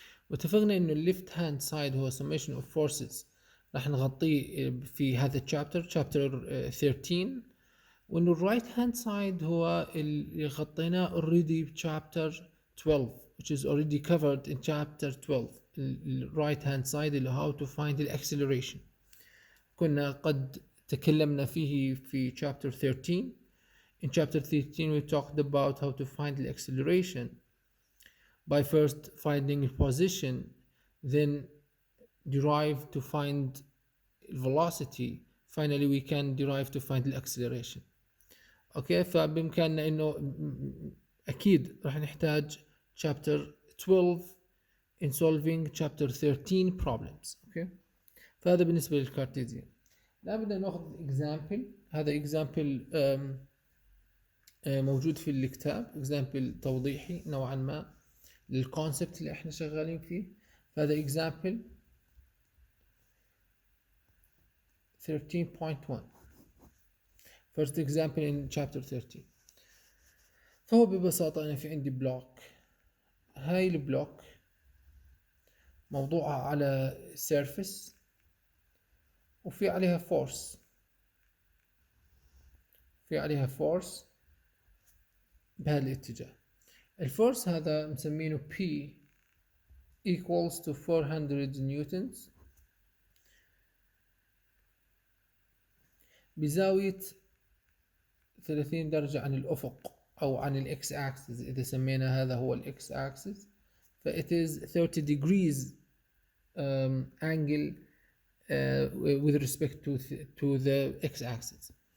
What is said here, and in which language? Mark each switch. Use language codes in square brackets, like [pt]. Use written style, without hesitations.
[ar] واتفقنا انه الليفت هاند سايد هو [en] summation of forces [ar] راح نغطيه في هذا الشابتر chapter 13, وانه الرايت هاند سايد هو اللي غطيناه already chapter 12 [en] which is already covered in chapter 12. [ar] الرايت هاند سايد اللي [en] how to find the acceleration [ar] كنا قد تكلمنا فيه في chapter 13. [en] In chapter 13 we talked about how to find the acceleration by first finding a position, then derive to find velocity, finally we can derive to find the acceleration. [ar] اوكي فبامكاننا انه اكيد راح نحتاج chapter 12 [en] in solving chapter 13 problems. [ar] اوكي فهذا بالنسبه للكارتيزيان. الان بدنا ناخذ example. هذا example موجود في الكتاب، example توضيحي نوعا ما للكونسبت اللي احنا شغالين فيه. فهذا example 13.1 [en] first example in chapter 13. [ar] فهو ببساطة أنا في عندي بلوك، هاي البلوك موضوعة على surface وفي عليها force، في عليها force بهذا الاتجاه. الفورس هذا مسمينه P equals to 400 newtons بزاوية 30 درجة عن الأفق أو عن الإكس أكسس. إذا سمينا هذا هو الإكس أكسس ف [en] it is 30 degrees angle with respect to the X axis.